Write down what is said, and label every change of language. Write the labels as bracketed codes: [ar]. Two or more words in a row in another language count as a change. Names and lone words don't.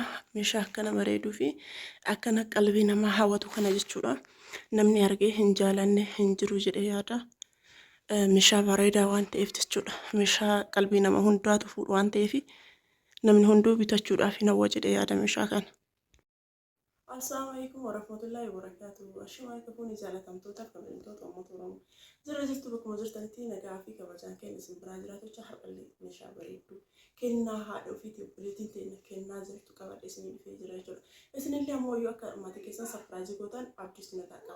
[om] Meeshaa akkana bareeduu fi akkana qalbii namaa hawwatu kana jechuudha. Namni argee hin jaalanne hin jiru jedhee yaada. Meeshaa bareedaa waan ta'eef jechuudha. Meeshaa qalbii nama hundaatu fuudhu waan ta'eef namni hunduu bitachuudhaaf hin hawwa jedhee yaada meeshaa kana. [ar] السلام عليكم ورحمة الله وبركاته. [om] Ashuma kabuni jaalatamtoota kabajamtoota uummata Oromoo. Jira jirtu bakkuma jirtanitti nagaa fi kabajaan keenya isin biraa jiraatu har'allee meeshaa bareedduu kennaa haadha ofiitii obboleettiin teenya kennaa jirtu qabadhe isinii dhufee jira jechuudha. Isinillee ammoo yoo akka maatii keessan sarpiraayizii gootan abdiis na ta'a.